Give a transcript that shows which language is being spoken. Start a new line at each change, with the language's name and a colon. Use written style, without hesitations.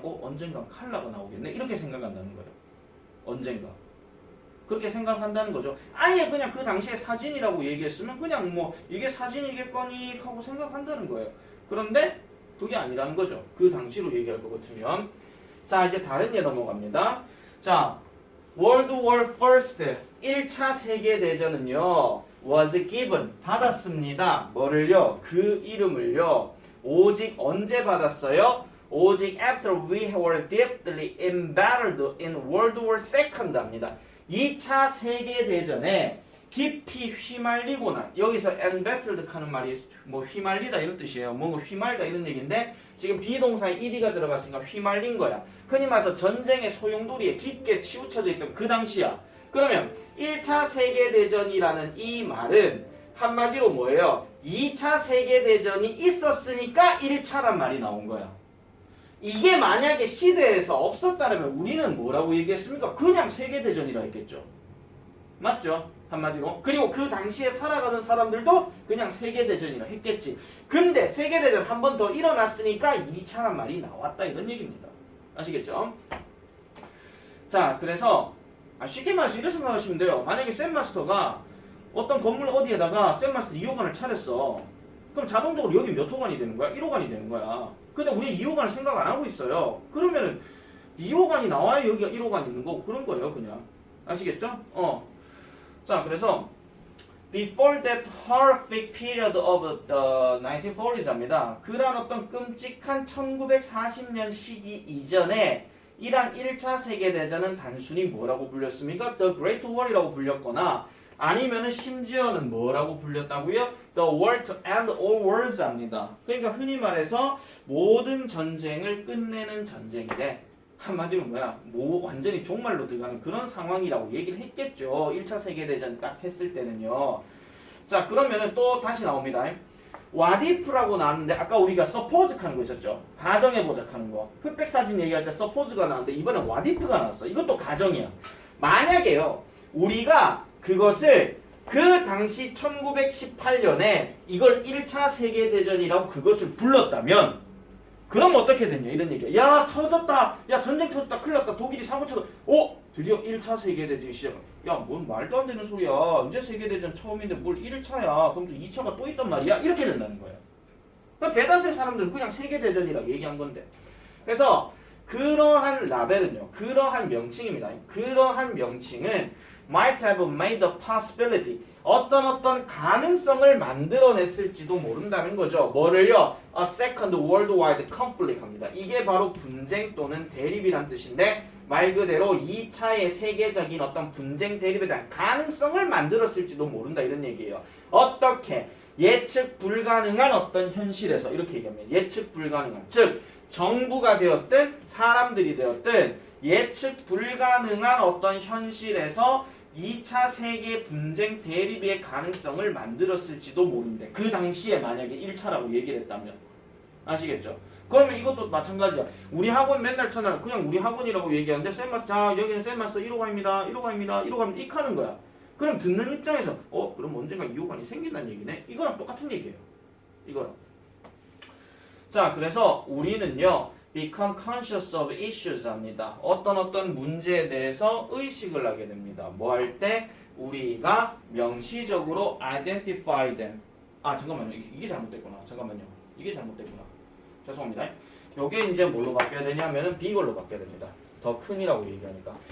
Korean: 언젠가 컬러가 나오겠네 이렇게 생각한다는 거예요. 언젠가 그렇게 생각한다는 거죠. 아예 그냥 그 당시에 사진이라고 얘기했으면 그냥 뭐 이게 사진이겠거니 하고 생각한다는 거예요. 그런데 그게 아니라는 거죠. 그 당시로 얘기할 것 같으면. 자 이제 다른 예 넘어갑니다.
English: 자 World War First
Korean: 1차 세계대전은요
English: was given
Korean: 받았습니다. 뭐를요? 그 이름을요 오직 언제 받았어요? 오직
English: after we were deeply embattled in World War II
Korean: 합니다. 2차 세계대전에 깊이 휘말리거나 여기서 embattled 하는 말이 뭐 휘말리다 이런 뜻이에요. 뭔가 휘말다 이런 얘기인데 지금 비동사에 ed가 들어갔으니까 휘말린 거야. 흔히 말해서 전쟁의 소용돌이에 깊게 치우쳐져 있던 그 당시야. 그러면 1차 세계대전이라는 이 말은 한마디로 뭐예요? 2차 세계대전이 있었으니까 1차란 말이 나온 거야. 이게 만약에 시대에서 없었다면 우리는 뭐라고 얘기했습니까? 그냥 세계대전이라 했겠죠. 맞죠? 한마디로. 그리고 그 당시에 살아가는 사람들도 그냥 세계대전이라 했겠지. 근데 세계대전 한 번 더 일어났으니까 2차란 말이 나왔다 이런 얘기입니다. 아시겠죠? 자, 그래서 쉽게 말해서 이렇게 생각하시면 돼요. 만약에 쌤마스터가 어떤 건물 어디에다가 쌤마스터 2호관을 차렸어. 그럼 자동적으로 여기 몇 호관이 되는 거야? 1호관이 되는 거야. 근데 우리 2호관을 생각 안 하고 있어요. 그러면은 2호관이 나와야 여기가 1호관이 있는 거고 그런 거예요, 그냥. 아시겠죠? 자, 그래서
English: before that horrific period of the 1940s
Korean: 합니다. 그런 어떤 끔찍한 1940년 시기 이전에 이란 1차 세계대전은 단순히 뭐라고 불렸습니까? The Great War이라고 불렸거나 아니면은 심지어는 뭐라고 불렸다고요?
English: The war to end all wars
Korean: 합니다. 그러니까 흔히 말해서 모든 전쟁을 끝내는 전쟁이래. 한마디로 뭐야? 완전히 종말로 들어가는 그런 상황이라고 얘기를 했겠죠. 1차 세계대전 딱 했을 때는요. 자, 그러면은 또 다시 나옵니다. what if라고 나왔는데 아까 우리가 suppose 하는 거 있었죠. 가정해보자 하는 거. 흑백사진 얘기할 때 suppose가 나왔는데 이번엔 what if가 나왔어. 이것도 가정이야. 만약에요. 우리가 그것을 그 당시 1918년에 이걸 1차 세계대전이라고 그것을 불렀다면 그럼 어떻게 됐냐 이런 얘기야. 야 터졌다. 야 전쟁 터졌다. 큰일 났다. 독일이 사고 쳐서 드디어 1차 세계대전이 시작한. 야 뭔 말도 안 되는 소리야. 이제 세계대전 처음인데 뭘 1차야. 그럼 또 2차가 또 있단 말이야. 이렇게 된다는 거예요. 그러니까 대다수의 사람들은 그냥 세계대전이라고 얘기한 건데. 그래서 그러한 라벨은요. 그러한 명칭입니다. 그러한 명칭은
English: might have made a possibility.
Korean: 어떤 가능성을 만들어냈을지도 모른다는 거죠. 뭐를요?
English: A second worldwide conflict
Korean: 합니다. 이게 바로 분쟁 또는 대립이란 뜻인데 말 그대로 2차의 세계적인 어떤 분쟁 대립에 대한 가능성을 만들었을지도 모른다 이런 얘기예요. 어떻게? 예측 불가능한 어떤 현실에서 이렇게 얘기하면 예측 불가능한 즉 정부가 되었든 사람들이 되었든 예측 불가능한 어떤 현실에서 2차 세계 분쟁 대립의 가능성을 만들었을지도 모른대. 그 당시에 만약에 1차라고 얘기를 했다면. 아시겠죠? 그러면 이것도 마찬가지야. 우리 학원 맨날 쳐놔. 그냥 우리 학원이라고 얘기하는데 쌤마스터 자 여기는 쌤마스터 1호관입니다. 1호관입니다. 1호관 익 하는 거야. 그럼 듣는 입장에서 그럼 언젠가 2호관이 생긴다는 얘기네? 이거랑 똑같은 얘기예요. 이거랑. 자, 그래서 우리는요.
English: become conscious of issues
Korean: 합니다. 어떤 문제에 대해서 의식을 하게 됩니다. 뭐 할 때? 우리가 명시적으로
English: identify them.
Korean: 잠깐만요. 이게 잘못됐구나. 잠깐만요. 이게 잘못됐구나. 죄송합니다. 요게 이제 뭘로 바뀌어야 되냐면은 비걸로 바뀌어야 됩니다. 더 큰이라고 얘기하니까.